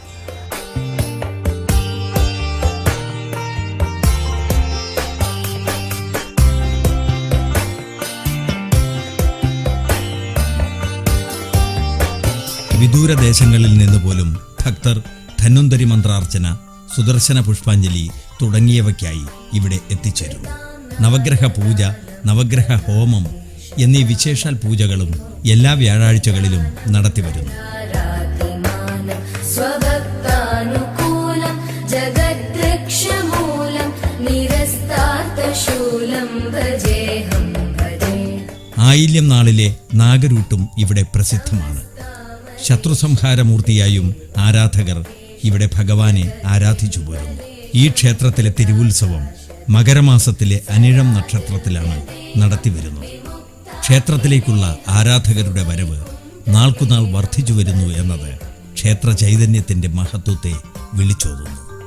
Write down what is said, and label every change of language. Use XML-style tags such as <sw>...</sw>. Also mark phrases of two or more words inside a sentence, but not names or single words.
<ml>വിദൂരദേശങ്ങളിൽ നിന്ന് പോലും ഭക്തർ ധന്വന്തരി മന്ത്രാർച്ചന, സുദർശന പുഷ്പാഞ്ജലി തുടങ്ങിയവയ്ക്കായി ഇവിടെ എത്തിച്ചേരുന്നു. നവഗ്രഹ പൂജ, നവഗ്രഹ ഹോമം എന്നീ വിശേഷാൽ പൂജകളും എല്ലാ വ്യാഴാഴ്ചകളിലും നടത്തിവരുന്നു.</ml> <sa>स्वभक्तानुकूलं जगद्वृक्षमूलं निरस्तार्थशूलं भजेऽहं भजे</sa> <ml>ആയില്യം നാളിലെ നാഗരൂട്ടും ഇവിടെ പ്രസിദ്ധമാണ്. ശത്രുസംഹാരമൂർത്തിയായും ആരാധകർ ഇവിടെ ഭഗവാനെ ആരാധിച്ചു പോരുന്നു. ഈ ക്ഷേത്രത്തിലെ തിരുവുത്സവം മകരമാസത്തിലെ അനിഴം നക്ഷത്രത്തിലാണ് നടത്തിവരുന്നത്. ക്ഷേത്രത്തിലേക്കുള്ള ആരാധകരുടെ വരവ് നാൾക്കുനാൾ വർദ്ധിച്ചു വരുന്നു എന്നത് ക്ഷേത്ര ചൈതന്യത്തിൻ്റെ മഹത്വത്തെ വിളിച്ചോതുന്നു.</ml>